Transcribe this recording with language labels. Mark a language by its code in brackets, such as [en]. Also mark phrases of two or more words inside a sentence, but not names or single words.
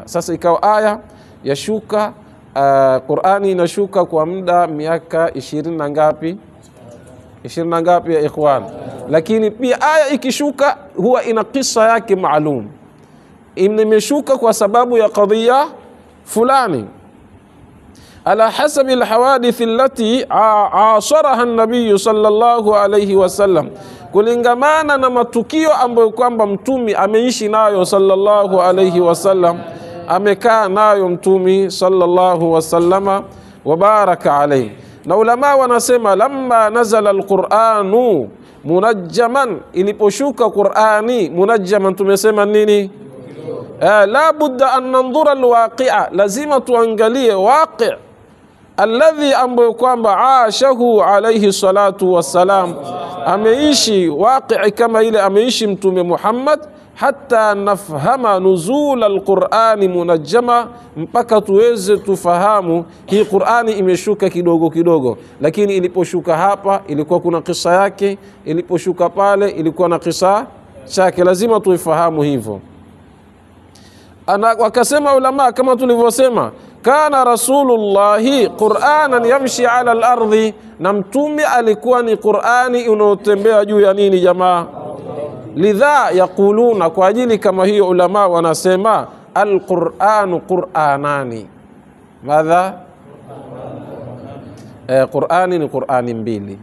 [sw] Sasa ikawa aya yashuka, Qur'ani inashuka kwa muda miaka 20 na ngapi? 20 na ngapi ya ikhwan? Lakini pia aya ikishuka huwa ina kisa yake maalum. Imeshuka kwa sababu ya kadhia fulani [ar] على حسب الحوادث التي عاصرها النبي صلى الله عليه وسلم, [sw] kulingamana na matukio ambayo kwamba mtumi ameishi nayo [ar] صلى الله عليه وسلم, [sw] amekaa nayo mtumi [ar] صلى الله وسلم وبارك عليه. [sw] Na ulama wanasema [ar] لما نزل القرآن منجما, [sw] iliposhuka Qur'ani munajjaman tumesema nini? [ar] لا بد أن ننظر الواقع, [sw] lazima tuangalie waqi' alladhi ambayo kwamba ashahu [ar] عليه الصلاة والسلام, [sw] ameishi waqi' kama ile ameishi mtume Muhammad, [ar] حتى نفهم نزول القرآن منجما, [sw] mpaka tuweze tufahamu hii Qur'ani imeshuka kidogo kidogo, lakini iliposhuka hapa ilikuwa kuna kisa yake, iliposhuka pale ilikuwa na kisa chake, lazima tuifahamu hivyo. Wakasema ulama kama tulivyosema, [ar] كان رسول الله قرآنا يمشي على الأرض, [sw] na mtume alikuwa ni Qur'ani unaotembea juu ya nini jamaa? [ar] لذا يقولون, [sw] kwa ajili kama hiyo ulama wanasema [ar] القرآن قرآنان. [sw] Madha? Qur'ani ni Qur'ani mbili.